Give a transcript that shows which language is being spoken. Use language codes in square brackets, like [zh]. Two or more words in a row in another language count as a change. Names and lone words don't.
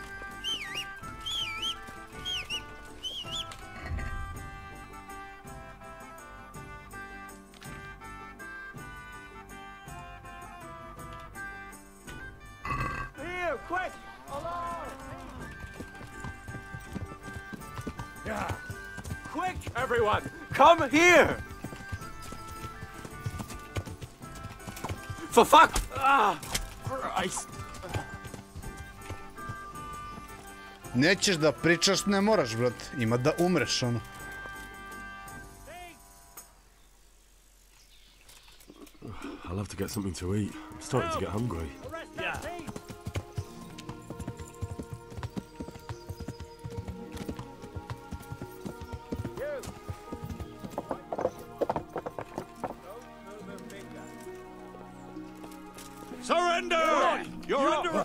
[en] Here, quick! Alarm! Yeah. Quick, everyone! Come here! For fuck! Ah, Christ! [sr] Nećeš da pričaš, ne moraš, brate. Ima da umreš, ono. [en] I'll have to get something to eat. I'm starting to get hungry. Yeah. Surrender! You're under...